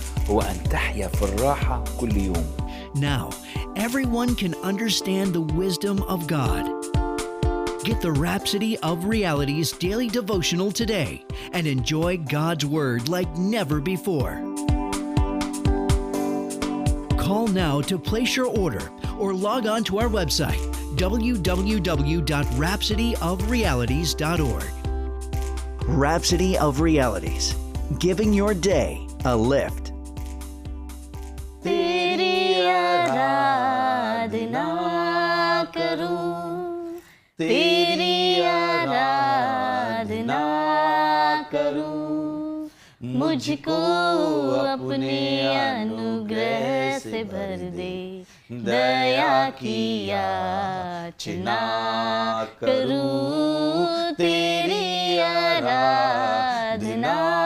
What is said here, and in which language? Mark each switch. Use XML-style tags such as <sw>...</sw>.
<ar>هو أن تحيا في الراحة كل يوم.</ar> <en>Now, everyone can understand the wisdom of God. Get the Rhapsody of Realities daily devotional today and enjoy God's Word like never before. Call now to place your order or log on to our website www.rhapsodyofrealities.org. Rhapsody of Realities, giving your day a lift.</en> <hi>तेरी आराधना करूं, तेरी आराधना करूं, मुझको अपने अनुग्रह से भर दे, दया की याचना करूं, तेरी आराधना</hi>